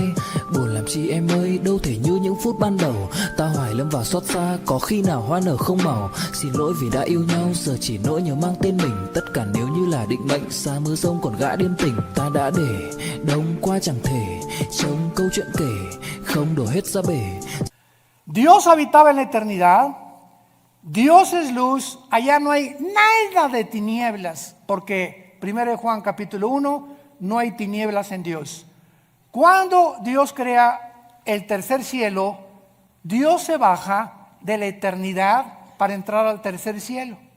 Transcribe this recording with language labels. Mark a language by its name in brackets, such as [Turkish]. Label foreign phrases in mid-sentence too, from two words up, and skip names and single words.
[Vietnamese] Buồn làm chi em ơi, đâu thể như những phút ban đầu. Ta hoài lâm vào xót xa, có khi nào hoa nở không màu. Xin lỗi vì đã yêu nhau, giờ chỉ nỗi nhớ mang tên mình. Tất cả nếu như là định mệnh, xa mưa rông còn gã điên tình. Ta đã để đông qua chẳng thể trông câu chuyện kể, không đổ hết ra bể. [Spanish] Dios habitaba en la eternidad. Dios es luz. Allá no hay nada de tinieblas, porque 1 Juan capítulo 1, no hay tinieblas en Dios. Cuando Dios crea el tercer cielo, Dios se baja de la eternidad para entrar al tercer cielo.